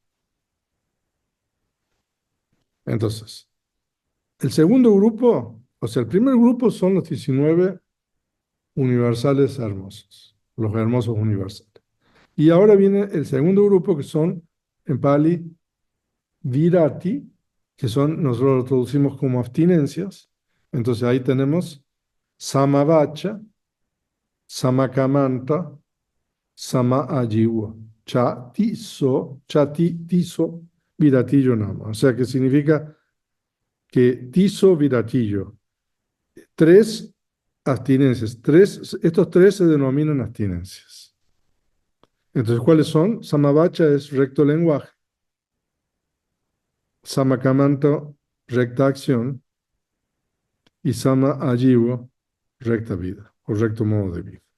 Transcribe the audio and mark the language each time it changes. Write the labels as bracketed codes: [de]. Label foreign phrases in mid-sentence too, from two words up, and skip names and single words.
[es] Entonces, el segundo grupo, o sea, el primer grupo son los 19 universales hermosos, los hermosos universales. Y ahora viene el segundo grupo, que son en Pali virati, que son, nosotros lo traducimos como abstinencias. Entonces ahí tenemos [pi] samavacha, samakamanta, samaajiva, chati tiso viratillo nama. [es] O sea que significa que [pi] tiso viratillo, [es] 3 abstinencias. Estos 3 se denominan abstinencias. Entonces, ¿cuáles son? Samavacha es recto lenguaje; Samakamanta, recta acción; y [pi] Sama Ajiva, [es] recta vida o recto modo de vida.